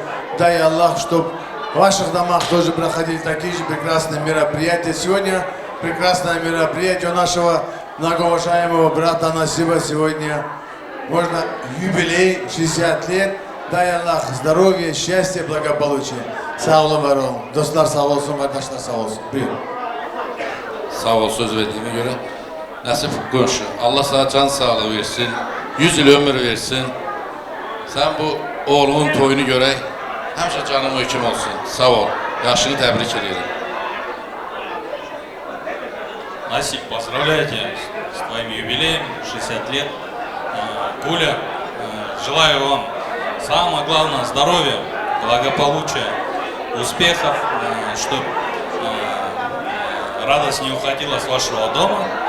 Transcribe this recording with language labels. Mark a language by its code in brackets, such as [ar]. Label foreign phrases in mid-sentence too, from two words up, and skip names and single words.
[ru] Дай Аллах, чтобы в ваших домах тоже проходили такие же прекрасные мероприятия. Сегодня прекрасное мероприятие у нашего многоуважаемого брата Насиба. Сегодня можно юбилей, 60 лет. Дай Аллах здоровья, счастья, благополучия. [tr] Sağ olun, var olun. Dostlar sağ olsun, kardeşler sağ olsun. Buyurun. Sağ ol söz verdiğine göre. [az] Nasip qonşu. Allah sana can sağlığı versin. 100 il ömür versin. Sen bu oğlunun toyunu görək. Həmişə canın hökm olsun. Sağ ol. Yaşını təbrik edirəm. [ru] Насип, поздравляю тебя с твоим юбилеем, 60 лет. Гуля, желаю вам самое главное здоровья, благополучия, успехов, чтобы радость не уходила с вашего дома.